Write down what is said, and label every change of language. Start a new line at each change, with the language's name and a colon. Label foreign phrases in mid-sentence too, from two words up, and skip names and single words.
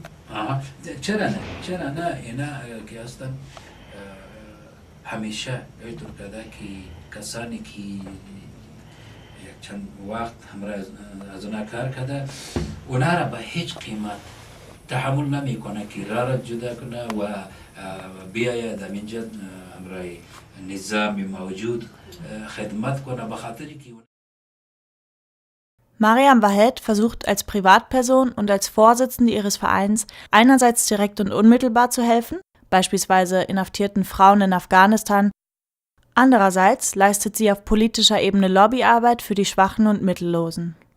Persian: آها چرا نه اینا که هستن همیشه اینطور کرده که کسانی که یک چند وقت همراه از اونا کار کرده اونا را به هیچ قیمت تحمل نمی کنه که را جدا کنه و بیاید همینجا همراه نظام موجود خدمت کنه به خاطری که
German: Mariam Wahed versucht als Privatperson und als Vorsitzende ihres Vereins einerseits direkt und unmittelbar zu helfen, beispielsweise inhaftierten Frauen in Afghanistan. Andererseits leistet sie auf politischer Ebene Lobbyarbeit für die Schwachen und Mittellosen.